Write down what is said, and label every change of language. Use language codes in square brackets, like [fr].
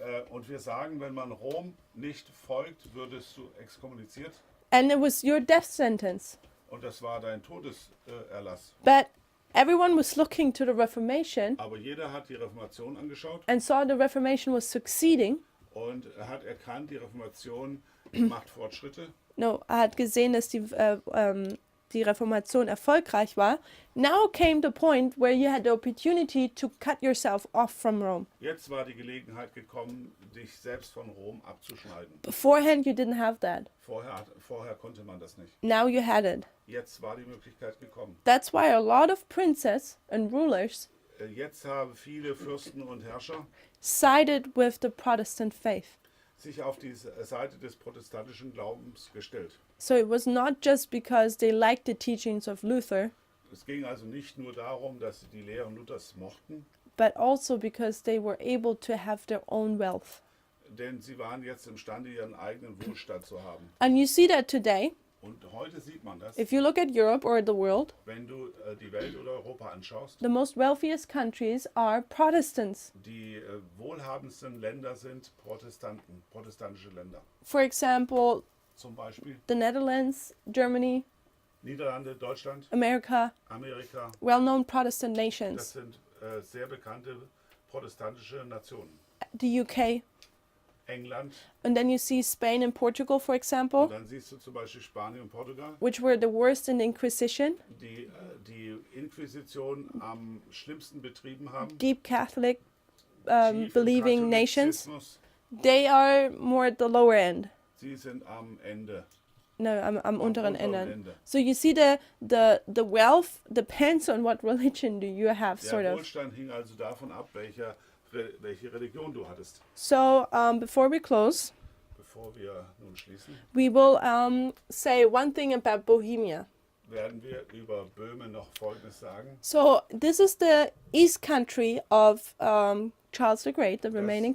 [de] Und wir sagen, wenn man Rom nicht folgt, würdest du exkommuniziert. [en] And it was your death sentence. [de] Und das war dein Todeserlass. [en] But everyone was looking to the Reformation [de] Aber jeder hat die Reformation angeschaut [en] and saw the Reformation was succeeding. [de] und hat erkannt, die Reformation macht Fortschritte. No, er hat gesehen, dass die Reformation erfolgreich war. [en] Now came the point where you had the opportunity to cut yourself off from Rome. [de] Jetzt war die Gelegenheit gekommen, dich selbst von Rom abzuschneiden. [en] Beforehand, you didn't have that. [de] Vorher konnte man das nicht. [en] Now you had it. [de] Jetzt war die Möglichkeit gekommen. [en] That's why a lot of princes and rulers [de] Jetzt haben viele Fürsten und Herrscher [en] sided with the Protestant faith. [de] sich auf die Seite des protestantischen Glaubens gestellt. [en] So it was not just because they liked the teachings of Luther, [de] Es ging also nicht nur darum, dass sie die Lehren Luthers mochten, [en] but also because they were able to have their own wealth. [de] denn sie waren jetzt imstande, ihren eigenen Wohlstand zu haben. [en] And you see that today, [de] Und heute sieht man das, [en] if you look at Europe or the world, [de] wenn du die Welt oder Europa anschaust. [en] the most wealthiest countries are Protestants. [de] Die wohlhabendsten Länder sind protestantische Länder. [en] For example, [de] Zum Beispiel [en] the Netherlands, Germany, [de] Niederlande, Deutschland, [en] America, [de] Amerika. [en] well-known Protestant [de] Das [en] nations. [de] sind sehr bekannte protestantische Nationen. [en] The UK, [de] England, [en] and then you see Spain and Portugal, for [de] und [en] example, [de] dann siehst du zum Beispiel Spanien und Portugal, [en] which were the worst in the Inquisition, [de] die Inquisition am schlimmsten betrieben haben. [en] deep Catholic [de] Tief im [en] believing nations. [de] Katholizismus. [en] They are more at the lower end. [de] Sie sind am Ende. No, am unteren unteren Ende. [en] So you see the wealth depends on what religion do you have, [de] Der [en] sort of. [de] Wohlstand hing also davon ab, welche Religion du hattest. [en] So before we close, [de] Bevor wir nun schließen, [en] we will say one thing about Bohemia. [de] werden wir über Böhmen noch Folgendes sagen. [en] So this is the east country of Charles the Great, the remaining